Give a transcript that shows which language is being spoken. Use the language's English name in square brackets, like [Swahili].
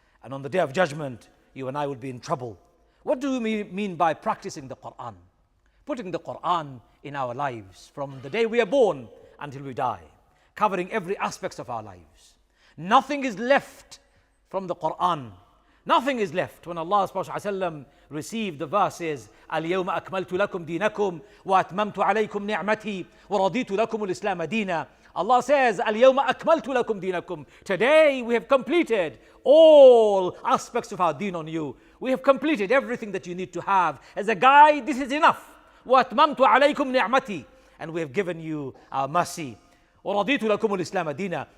[English] And on the day of judgment, you and I will be in trouble. What do we mean by practicing the Qur'an? Putting the Qur'an in our lives from the day we are born until we die, covering every aspect of our lives. Nothing is left from the Qur'an. Nothing is left. When Allah subhanahu wa ta'ala received the verses, [Arabic] اليوم أكملت لكم دينكم وأتممت عليكم نعمتي ورضيت لكم الإسلام دينا, Allah says, Al-yawma akmaltu lakum dinakum. [English] Today we have completed all aspects of our deen on you. We have completed everything that you need to have. As a guide, this is enough. [Arabic] وَأَتْمَمْتُ عَلَيْكُمْ نِعْمَتِي. [English] And we have given you our mercy. [Arabic] وَرَضِيتُ لَكُمُ الْإِسْلَامَ دِينًا.